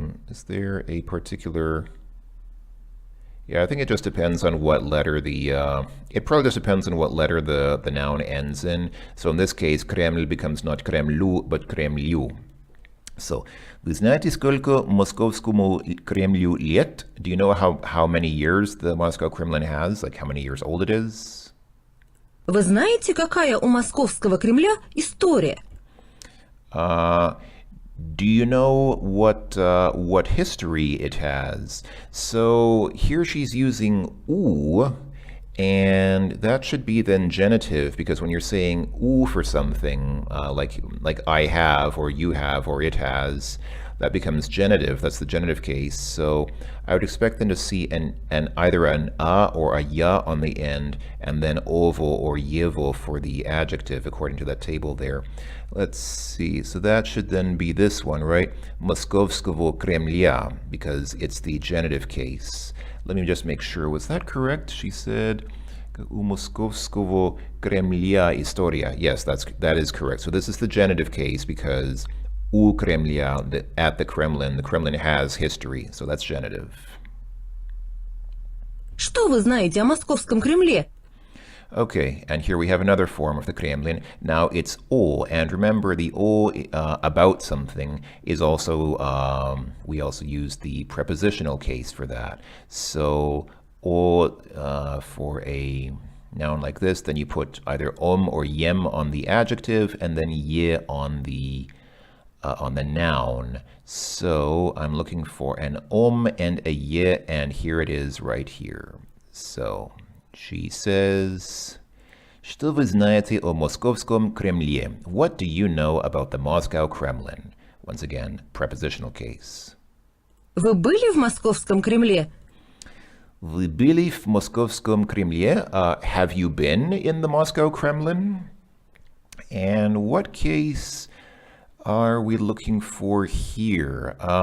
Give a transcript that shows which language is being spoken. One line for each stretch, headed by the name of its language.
English: Is there a particular? Yeah, I think it just depends on what letter it probably just depends on what letter the noun ends in. So in this case, Kreml becomes not Kremlu, but Kremliu.
Russian: So, вы знаете, сколько Московскому Кремлю лет?
English: Do you know how many years the Moscow Kremlin has? Like how many years old it is?
Russian: Вы знаете, какая у Московского Кремля история?
English: Do you know what history it has? So here she's using u, and that should be then genitive, because when you're saying u for something, like I have or you have or it has, that becomes genitive. That's the genitive case. So I would expect them to see either an a or a ya on the end, and then ovo or yevo for the adjective, according to that table there. Let's see. So that should then be this one, right? Moskovskovo Kremlya, because it's the genitive case. Let me just make sure. Was that correct? She said,
Russian: "U Moskovskovo Kremlya istoria."
English: Yes, that is correct. So this is the genitive case because u Kremlya, at the Kremlin has history. So that's genitive.
Russian: Что вы знаете о Московском Кремле?
English: Okay, and here we have another form of the Kremlin. Now it's o, and remember the o about something is also, we also use the prepositional case for that. So o for a noun like this, then you put either or yem on the adjective, and then ye on the noun. So I'm looking for an and a ye, and here it is right here. So she says,
Russian: "Что вы знаете о Московском Кремле?"
English: What do you know about the Moscow Kremlin? Once again, prepositional case.
Russian: Вы были в Московском Кремле? Вы были в Московском Кремле?
English: Have you been in the Moscow Kremlin? And what case are we looking for here?